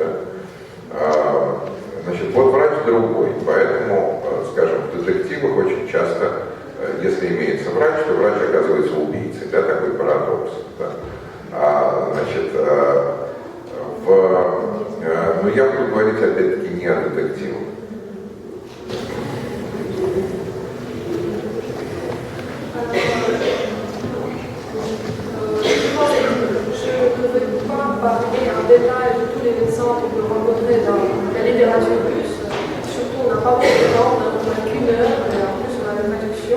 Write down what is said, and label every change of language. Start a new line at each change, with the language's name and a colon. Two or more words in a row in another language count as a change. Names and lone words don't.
Russian: Значит, вот врач другой, поэтому, скажем, в детективах очень часто, если имеется врач, то врач оказывается убийцей, да, такой парадокс. Да. Значит, но я буду говорить опять-таки не о детективах.
French: Parler en détail de tous les médecins qu'on peut rencontrer dans la littérature russe. Surtout, on n'a pas beaucoup de temps, on n'a qu'une heure, et en plus on a la traduction.